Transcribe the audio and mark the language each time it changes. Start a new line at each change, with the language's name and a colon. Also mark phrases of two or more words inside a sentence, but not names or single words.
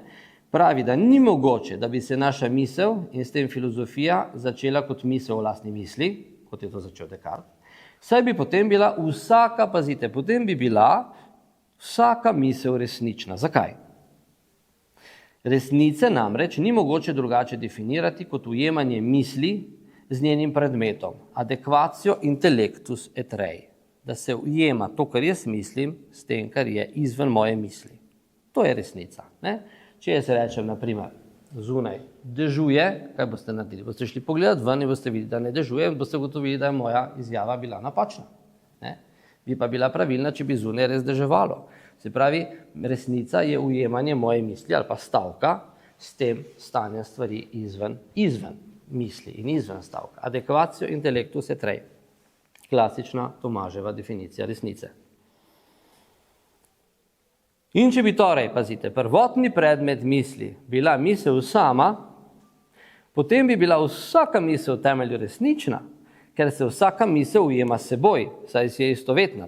Slovenian: Pravi, da ni mogoče, da bi se naša misel in s tem filozofija začela kot misel o lastni misli, kot je to začel Descartes, saj bi potem bila vsaka misel resnična. Zakaj? Resnice namreč ni mogoče drugače definirati kot ujemanje misli z njenim predmetom,
Latin: adekvacijo intellectus et rei,
Slovenian: da se ujema to, kar jaz mislim, s tem, kar je izven moje misli. To je resnica. Ne? Če jaz rečem, na primer, zunaj dežuje, kaj boste naredili? Boste šli pogledati ven in boste videli, da ne dežuje, in boste ugotovili, da je moja izjava bila napačna. Ne? Bi pa bila pravilna, če bi zunaj res deževalo. Se pravi, resnica je ujemanje moje misli ali pa stavka s tem stanjem stvari izven misli in izven stavka.
Latin: Adekvacijo intellectus et rei.
Slovenian: Klasična Tomaževa definicija resnice. In če bi torej, pazite, prvotni predmet misli bila misel sama, potem bi bila vsaka misel v temelju resnična, ker se vsaka misel ujema s seboj, saj si je istovetna.